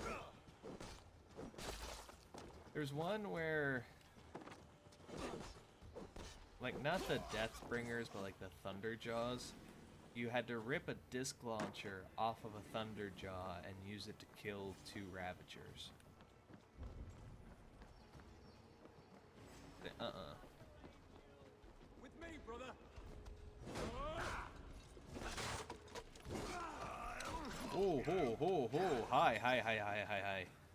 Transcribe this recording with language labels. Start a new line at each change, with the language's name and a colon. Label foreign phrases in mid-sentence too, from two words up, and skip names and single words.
English: There's one where, like, not the Deathbringers, but like the Thunderjaws. You had to rip a disc launcher off of a Thunderjaw and use it to kill 2 Ravagers. With me, brother! Oh, ho, ho, ho. Hi, hi, hi, hi, hi, hi.